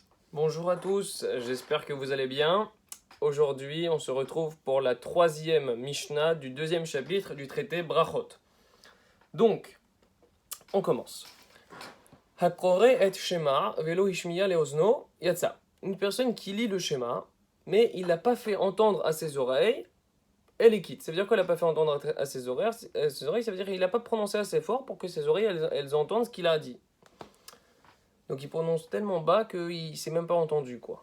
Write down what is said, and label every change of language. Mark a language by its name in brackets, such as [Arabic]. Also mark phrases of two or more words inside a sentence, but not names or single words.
[French] Bonjour à tous, j'espère que vous allez bien. Aujourd'hui, on se retrouve pour la troisième Mishnah du deuxième chapitre du traité Brachot. Donc, on commence. [Hebrew] הקורא את שמע ולא השמיע לאזנו יצא. [French] Une personne qui lit le schéma, mais il l'a pas fait entendre à ses oreilles, elle est quitte. Ça veut dire qu'elle l'a pas fait entendre à ses oreilles, ça veut dire qu'il n'a pas prononcé assez fort pour que ses oreilles elles entendent ce qu'il a dit. Donc il prononce tellement bas qu'il ne s'est même pas entendu, quoi.